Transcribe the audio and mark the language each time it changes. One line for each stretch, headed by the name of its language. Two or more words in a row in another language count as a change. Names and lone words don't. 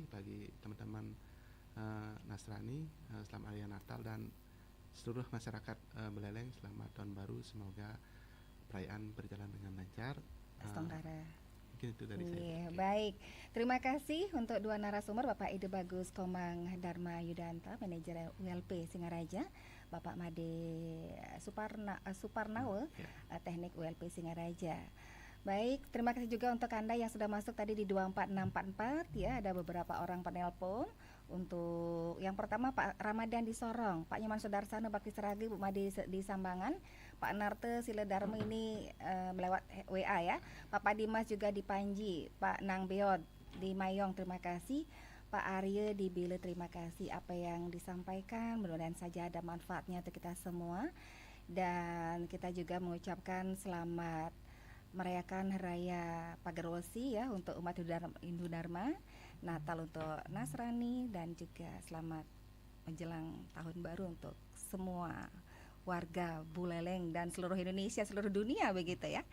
Indonesian: Bagi teman-teman Nasrani, selamat Hari Natal, dan seluruh masyarakat Buleleng selamat Tahun Baru. Semoga perayaan berjalan dengan lancar. Mungkin itu dari saya. Baik, terima kasih untuk dua narasumber, Bapak Ide Bagus Komang Dharma Yudanta, manajer ULP Singaraja, Bapak Made Suparnawe, teknik ULP Singaraja. Baik, terima kasih juga untuk Anda yang sudah masuk tadi di 24644 ya. Ada beberapa orang penelpon. Untuk yang pertama Pak Ramadan di Sorong, Pak Nyoman Sudarsana Bakti Seragi, Bu Made di Sambangan, Pak Narte Siledarma ini melewat WA ya. Pak Dimas juga di Panji, Pak Nang Beod di Mayong, terima kasih. Pak Arya di Bile, terima kasih apa yang disampaikan, mudah-mudahan saja ada manfaatnya untuk kita semua. Dan kita juga mengucapkan selamat merayakan Raya Pagorosi ya untuk umat Hindu Dharma, Natal untuk Nasrani, dan juga selamat menjelang tahun baru untuk semua warga Buleleng dan seluruh Indonesia, seluruh dunia begitu ya.